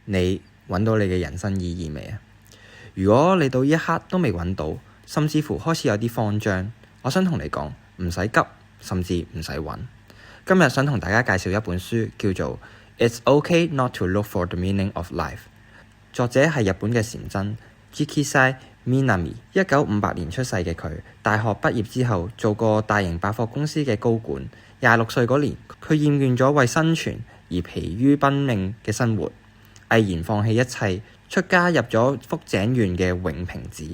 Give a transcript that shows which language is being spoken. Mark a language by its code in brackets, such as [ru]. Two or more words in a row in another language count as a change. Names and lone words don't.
[yue] 你揾到你嘅人生意義未啊？如果你到呢一刻都未揾到，甚至乎開始有啲慌張，我想同你講，唔使急，甚至唔使揾。今日想同大家介紹一本書，叫做《It's OK Not to Look for the Meaning of Life》。作者係日本嘅禪僧 Jikisai Minami。1958年出世嘅佢，大學畢業之後做過大型百貨公司嘅高管。26歲嗰年，佢厭倦咗為生存而疲於奔命嘅生活，毅然放棄一切，出家入咗福井縣嘅永平寺。